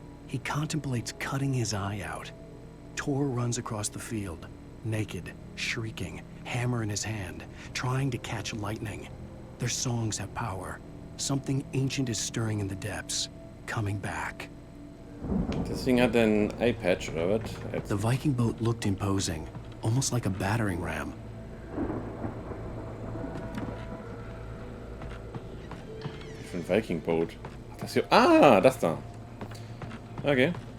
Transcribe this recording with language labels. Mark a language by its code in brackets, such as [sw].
[en] He contemplates cutting his eye out. Tor runs across the field, naked, shrieking, hammer in his hand, trying to catch lightning. Their songs have power. Something ancient is stirring in the depths, coming back. [de] Deswegen hat er ein Eyepatch, oder was? [en] The Viking boat looked imposing, almost like a battering ram. [de] Für ein Viking Boat. Das hier. Ah, das da. Okay.